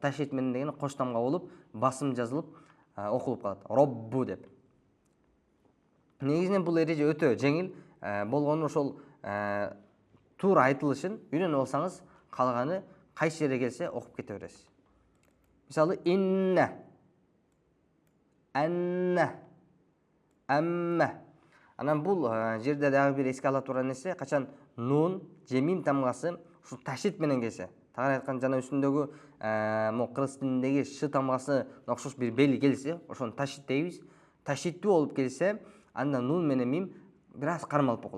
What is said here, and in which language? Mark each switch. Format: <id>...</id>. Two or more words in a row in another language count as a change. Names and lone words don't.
<ky>Ташдид менен дегени кош тамга болуп, басым жазылып окулуп калат. Robbu деп. Негизинен бул эреже өтө жеңил болгону ошол туура айтылышын үйрөнүп алсаңыз, калганы кайсы жерге келсе окуп кете бересиз. Мисалы,</ky> <ar>إنّ، أنّ، أمّا.</ar> <ky>Анан бул жерде дагы бир эске ала турган нерсе, качан нун же мим тамгасы ушу ташдид менен келсе, тагы айткан жана үстүндөгү кыргыз тилиндеги ш тамгасы окшош бир белги келсе, ошону ташдид дейбиз. Ташдиддүү болуп келсе, анда нун менен мим бир аз кармалып окулат.</ky>